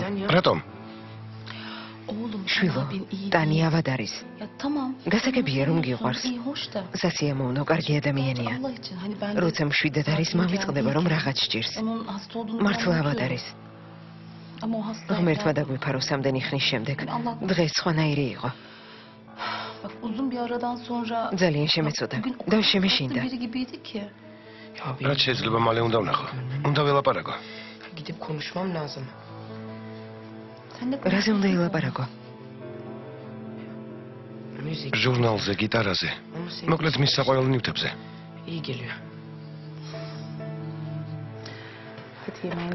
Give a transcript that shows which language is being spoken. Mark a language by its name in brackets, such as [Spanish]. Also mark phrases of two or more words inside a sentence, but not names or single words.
[Georgian] რატომ? [Turkish] Oğlum [Georgian] შვილო, [Turkish] abin iyi [Georgian] ტანი [Turkish] değil. [Georgian] ავად არის. [Turkish] Ya tamam. [Georgian] გასაგებია რომ გიყვარს. [Turkish] İyi hoş da. [Georgian] სასიამოვნო კარგი ადამიანია. [Turkish] Allah için hani ben [Georgian] როცა მშვიდად არის, მამიწყდება რომ რაღაც სჭირს. [Turkish] onun hasta olduğunu [Georgian] მართლა [Turkish] ben [Georgian] ავად [Turkish] unutuyorum. [Georgian] არის. [Turkish] Ama o hasta. [Georgian] ღმერთმა დაგვიფარო სამდენი ხნის შემდეგ. დღეს სხვანაირი იყო. [Turkish] Bak uzun bir aradan sonra. [Georgian] ძალიან შემეწოდა [Turkish] Bugün o [Georgian] და [Turkish] kadar [Georgian] შემეშინდა. [Turkish] biri gibiydi ki. [Georgian] რაც შეიძლება მალე უნდა ვნახო. უნდა ველაპარაკო. [Turkish] Gidip konuşmam lazım. Sen de [Georgian] რაზე უნდა ილაპარაკო? [Turkish] Müzik. [Georgian] ჟურნალზე, გიტარაზე. [Turkish] Onu sev. [Georgian] მოკლედ მის საყვარელ ნივთებზე. [Turkish] İyi geliyor. Hadi yemeğini